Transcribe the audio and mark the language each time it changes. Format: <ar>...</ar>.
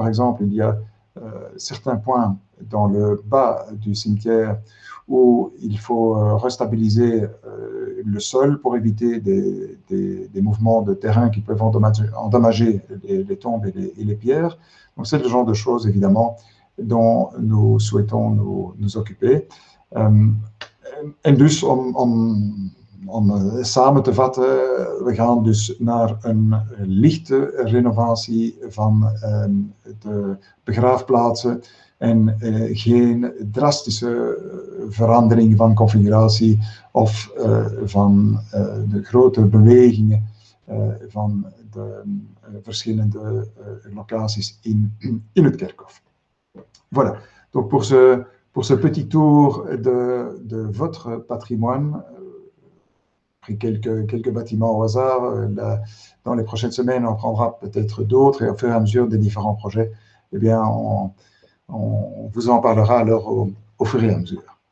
<fr>Par exemple, il y a certains points dans le bas du cimetière où il faut restabiliser le sol pour éviter des mouvements de terrain qui peuvent endommager les tombes et les pierres. Donc c'est le genre de choses, évidemment, dont nous souhaitons nous occuper.</fr> <nl>En dus om samen te vatten, we gaan dus naar een lichte renovatie van de begraafplaatsen en geen drastische verandering van configuratie of van de grote bewegingen van de verschillende locaties in het kerkhof.</nl> <fr>Voilà. Donc pour ce petit tour de votre patrimoine, pris quelques bâtiments au hasard. Dans les prochaines semaines, on prendra peut-être d'autres et au fur et à mesure des différents projets, eh bien, on vous en parlera alors au fur et à mesure.</fr>